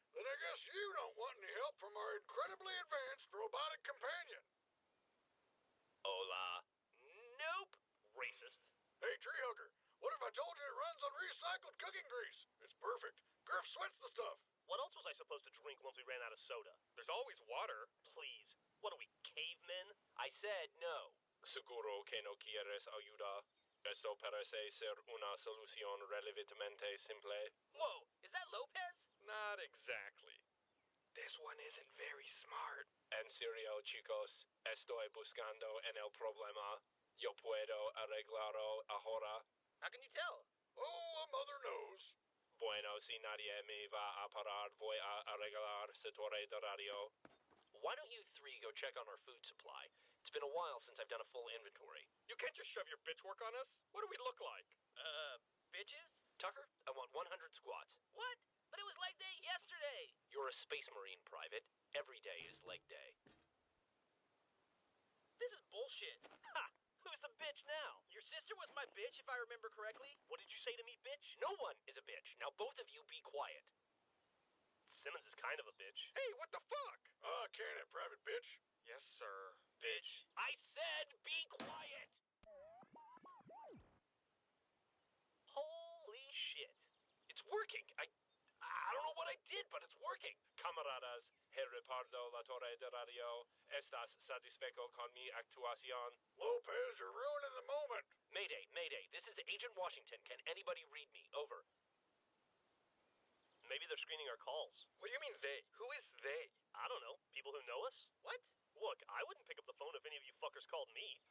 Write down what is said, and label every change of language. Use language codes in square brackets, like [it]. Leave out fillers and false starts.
[en] Then I guess you don't want any help from our incredibly advanced robotic companion. [es] Hola. [en] Nope. Racist. Hey, tree hugger, what if I told you it runs on recycled cooking grease? It's perfect. Griff sweats the stuff. What else was I supposed to drink once we ran out of soda? There's always water. Please. What are we, cavemen? I said no. [es] Seguro que no quieres ayuda. Esto parece ser una solución relativamente simple. [en] Whoa, is that Lopez? Not exactly. This one isn't very smart. [es] En serio, chicos, estoy buscando en el problema. Yo puedo arreglarlo ahora. [en] How can you tell? Oh, a mother knows. [es] Bueno, si nadie me va a parar, voy a arreglar su torre de radio. [en] Why don't you three go check on our food supply? It's been a while since I've done a full inventory. You can't just shove your bitch work on us. What do we look like? Bitches? Tucker, I want 100 squats. What? But it was leg day yesterday. You're a space marine, Private. Every day is leg day. This is bullshit. Ha! Who's the bitch now? Your sister was my bitch, if I remember correctly. What did you say to me, bitch? No one is a bitch. Now both of you be quiet. Simmons is kind of a bitch. Hey, what the fuck? Can it, private bitch? Yes, sir. Bitch. I said be quiet! Holy shit. It's working. I don't know what I did, but it's working. [es] Camaradas, he repardo la torre de radio. ¿Estás satisfecho con mi actuación? [en] Lopez, you're ruining the moment. Mayday, Mayday. This is Agent Washington. Can anybody read me? Over. Maybe they're screening our calls. What do you mean they? Who is they? I don't know. People who know us? What? Look, I wouldn't pick up the phone if any of you fuckers called me.